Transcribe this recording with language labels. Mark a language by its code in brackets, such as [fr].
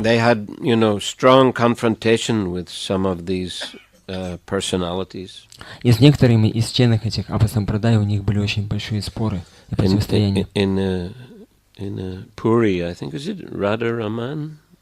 [en] They had, strong confrontation with some of these personalities. [ru] И с некоторыми из членов этих апасампрадай у них были очень большие споры и противостояния. [en] In Puri, I think, is it Radharaman?